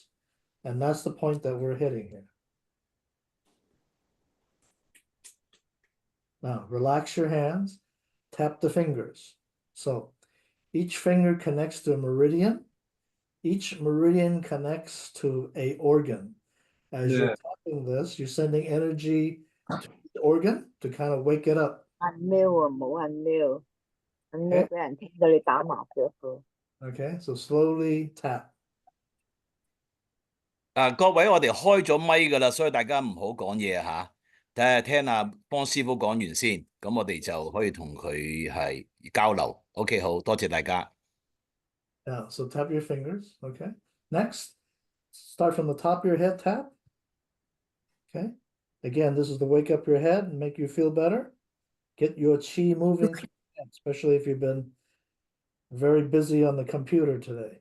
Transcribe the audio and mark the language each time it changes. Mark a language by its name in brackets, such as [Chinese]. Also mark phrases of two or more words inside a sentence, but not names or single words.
[English] And that's the point that we're hitting here. Now, relax your hands, tap the fingers. So each finger connects to a meridian. Each meridian connects to an organ. As you're tapping this, you're sending energy to the organ to kind of wake it up. [Cantonese] 俾人聽到你打麻雀㗎。 [English] Okay, so slowly tap. [Cantonese] 各位，我哋開咗咪㗎啦，所以大家唔好講嘢嚇，聽下幫師傅講完先，咁我哋就可以同佢係交流。OK， 好多謝大家。 [English] Yeah, so tap your fingers. Okay. Next, start from the top of your head, tap. Okay. Again, this is to wake up your head and make you feel better. Get your chi moving, especially if you've been very busy on the computer today.